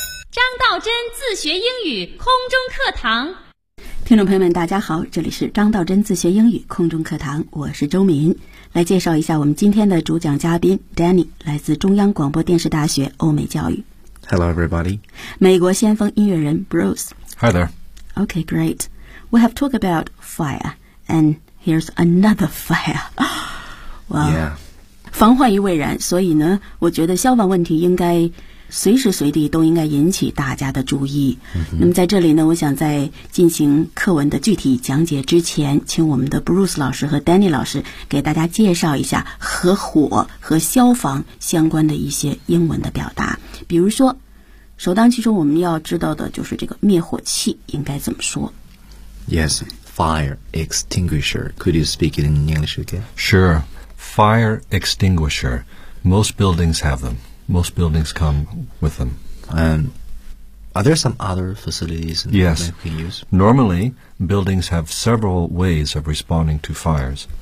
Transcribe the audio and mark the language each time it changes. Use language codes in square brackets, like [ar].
[zh] 张道真自学英语空中课堂听众朋友们大家好这里是张道真自学英语空中课堂我是周敏来介绍一下我们今天的主讲嘉宾 Danny 来自中央广播电视大学欧美教育 [en] Hello everybody [zh] 美国先锋音乐人 Bruce [en] Hi there Okay great We have talked about fire And here's another fire Wow、 yeah. [zh] 防患于未然所以呢我觉得消防问题应该随时随地都应该引起大家的注意、 mm-hmm. 那么在这里呢我想在进行课文的具体讲解之前请我们的 Bruce 老师和 Danny 老师给大家介绍一下和火和消防相关的一些英文的表达比如说首当其冲我们要知道的就是这个灭火器应该怎么说 [en] Yes, fire extinguisher Could you speak it in English again? Sure, fire extinguisher Most buildings have themost buildings come with them. And are there some other facilities that Yes. we can use? Normally, buildings have several ways of responding to fires.